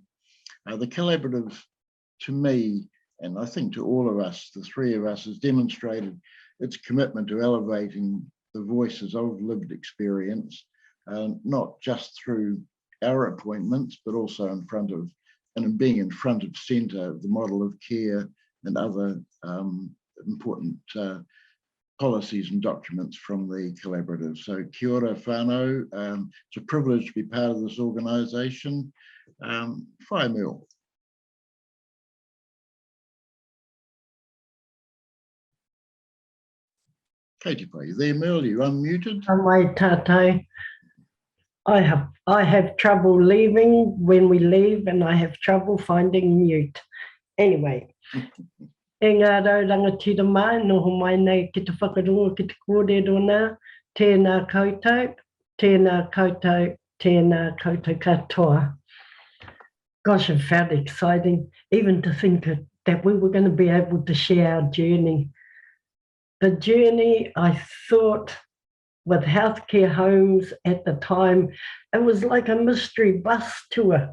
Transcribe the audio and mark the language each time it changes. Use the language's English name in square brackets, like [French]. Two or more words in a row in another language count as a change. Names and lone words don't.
[English] The collaborative, to me, and I think to all of us, the three of us, has demonstrated its commitment to elevating the voices of lived experience, not just through our appointments, but also in front of, and being in front of centre of the model of care and other important policies and documents from the collaborative. [Māori] So kia ora whānau, [English] it's a privilege to be part of this organisation. [Māori] Whai Merle. [English] Katie, are you there, Merle? You unmuted? [Māori] Mai tātou. [English] I have trouble leaving when we leave, and I have trouble finding mute. Anyway, [Māori] e ngā rauranga tira mai, noho mai nei ki te whakarunga ki te kōrero tēnā koutou, tēnā koutou, tēnā koutou katoa. [English] Gosh, it felt exciting, even to think that we were going to be able to share our journey. The journey, I thought, with healthcare homes at the time, it was like a mystery bus tour.